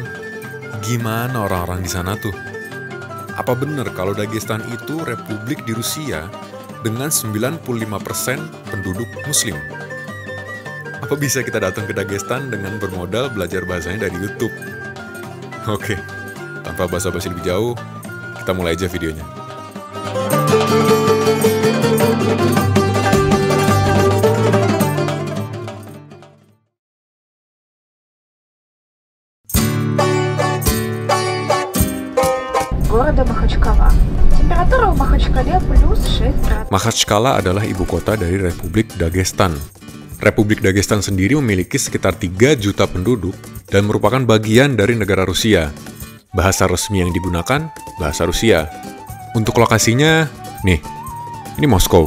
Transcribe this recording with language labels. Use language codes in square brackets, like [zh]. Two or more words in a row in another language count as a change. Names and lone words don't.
[id] Gimana orang-orang di sana tuh? Apa benar kalau Dagestan itu republik di Rusia dengan 95% penduduk muslim? Apa bisa kita datang ke Dagestan dengan bermodal belajar bahasanya dari YouTube? Oke, tanpa basa-basi lebih jauh, kita mulai aja videonya. [ru] Города Махачкала. Температура в Махачкале плюс 6 градусов. [id] Makhachkala adalah ibu kota dari Republik Dagestan. Republik Dagestan sendiri memiliki sekitar 3 juta penduduk dan merupakan bagian dari negara Rusia. Bahasa resmi yang digunakan, bahasa Rusia. Untuk lokasinya, nih, ini Moskow.